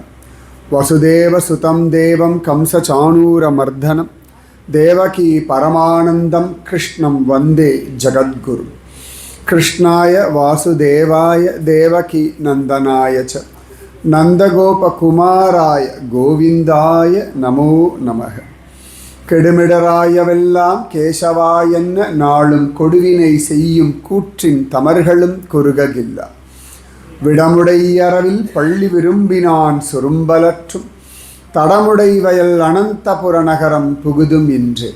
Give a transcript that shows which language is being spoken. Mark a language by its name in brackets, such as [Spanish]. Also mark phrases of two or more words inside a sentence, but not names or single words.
[Sanskrit] वसुदेव सुतं देवं कंसचाणूरमर्दनं देवकी परमानंदं कृष्णं वंदे जगद्गुरु. कृष्णाय वासुदेवाय देवकी नंदनाय च नंदगोपकुमाराय गोविंदाय नमो नमः. [Tamil] கெடுமிடராயவெல்லாம் கேசவாயன்ன நாளும் கொடுவினை செய்யும் கூற்றின் தமர்களும் குறுககில்ல. விடமுடையறவில் பள்ளி விரும்பினான் சுரும்பலற்றும் தடமுடை வயல் அனந்தபுர நகரம் புகுதும் இன்று.